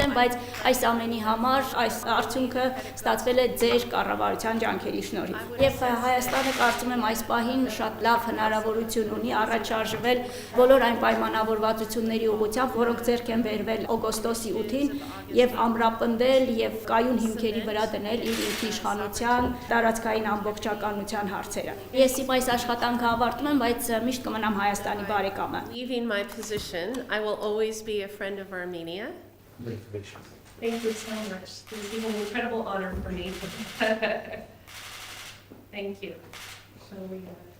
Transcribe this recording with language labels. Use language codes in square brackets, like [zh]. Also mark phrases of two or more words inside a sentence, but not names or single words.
[hy] եմ, բայց այս ամենի համար այս արդյունքը ստացվել է ձեր կառավարության ջանքերի շնորհիվ։ Եվ Հայաստանը կարծում եմ այս պահին շատ լավ հնարավորություն ունի առաջ շարժվել բոլոր այն պայմանավորվածությունների ուղղությամբ, որոնք ձեռք են բերվել օգոստոսի 8-ին եւ ամրապնդել եւ կայուն հիմքերի վրա դնել իր ինքնիշխանության, տարածքային ամբողջականության հարցերը։ Ես իմ այս աշխատանքը ավարտում եմ, բայց միշտ կմնամ Հայաստանի բարեկամը։ [en] Leaving my position, I will always be a friend of Armenia. Thank you so much. This is an incredible honor for me. Thank you. So we